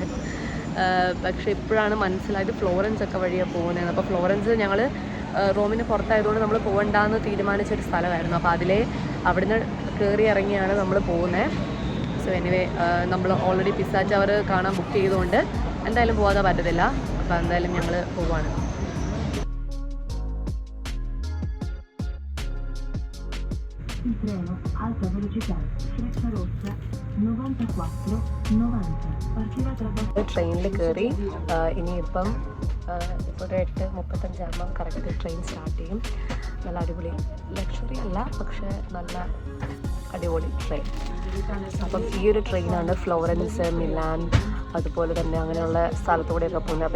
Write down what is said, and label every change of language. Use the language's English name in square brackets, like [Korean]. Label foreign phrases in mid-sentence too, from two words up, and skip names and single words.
[Malayalam] പക്ഷേ ഇപ്പോഴാണ് മനസ്സിലായത് ഫ്ലോറൻസ് ഒക്കെ വഴിയാണ് പോകുന്നത്. അപ്പോൾ ഫ്ലോറൻസ് ഞങ്ങൾ റോമിന് പുറത്തായതുകൊണ്ട് നമ്മൾ പോകണ്ടെന്ന് തീരുമാനിച്ചൊരു സ്ഥലമായിരുന്നു. അപ്പോൾ അവിടുന്ന് കയറി ഇറങ്ങിയാണ് നമ്മൾ പോകുന്നത്. [English] so anyway [Malayalam] നമ്മൾ ഓൾറെഡി പിസ്സ ടവർ കാണാൻ ബുക്ക് ചെയ്തുകൊണ്ട് എന്തായാലും പോകാതെ പറ്റത്തില്ല. അപ്പോൾ എന്തായാലും ഞങ്ങൾ പോവാണ്. [Italian] alta velocità, freccia rossa 94-90, partirà tra [Malayalam] ട്രെയിനിൽ കയറി ഇനിയിപ്പം ഒരു 8:35 ആകുമ്പം [English] correct train start [Malayalam] ചെയ്യും. നല്ല അടിപൊളി, ലക്ഷറി അല്ല പക്ഷേ നല്ല അടിപൊളി ട്രെയിൻ. അപ്പം ഈ ഒരു ട്രെയിനാണ് ഫ്ലോറൻസ്, മിലാൻ, അതുപോലെ തന്നെ അങ്ങനെയുള്ള സ്ഥലത്തൂടെയൊക്കെ പോകുന്നത്.